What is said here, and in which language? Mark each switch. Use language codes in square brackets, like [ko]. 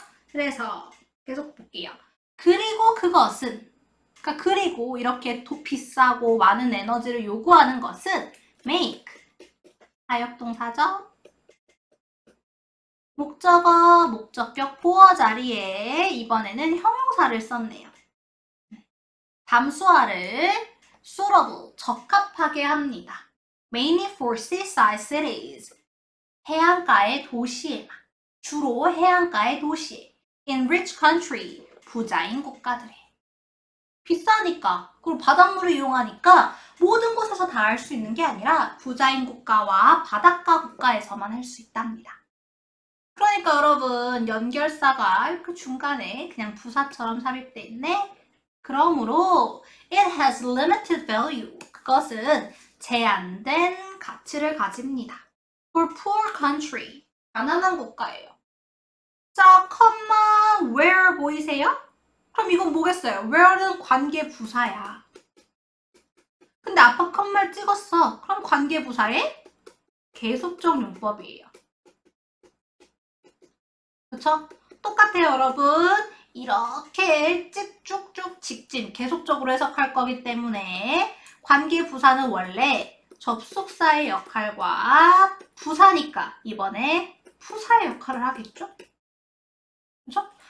[ko] 그래서 계속 볼게요. 그리고 그것은, 그러니까 그리고 이렇게 비싸고 많은 에너지를 요구하는 것은 make, 사역동사죠? 목적어, 목적격, 보어 자리에 이번에는 형용사를 썼네요. 담수화를 suitable, 적합하게 합니다. [en] Mainly for seaside cities. [ko] 해안가의 도시에만, 주로 해안가의 도시에, [en] in rich country, [ko] 부자인 국가들에. 비싸니까, 그리고 바닷물을 이용하니까 모든 곳에서 다 할 수 있는 게 아니라 부자인 국가와 바닷가 국가에서만 할 수 있답니다. 그러니까 여러분, 연결사가 이렇게 중간에 그냥 부사처럼 삽입돼 있네? 그러므로 [en] it has limited value. [ko] 그것은 제한된 가치를 가집니다. [en] For poor country, [ko] 가난한 국가예요. 자, comma, where 보이세요? 그럼 이건 뭐겠어요? where는 관계 부사야. 근데 아빠 컴마를 찍었어. 그럼 관계 부사의 계속적 용법이에요. 그쵸? 똑같아요, 여러분. 이렇게 쭉쭉 직진, 계속적으로 해석할 거기 때문에 관계 부사는 원래 접속사의 역할과 부사니까 이번에 부사의 역할을 하겠죠? 그죠?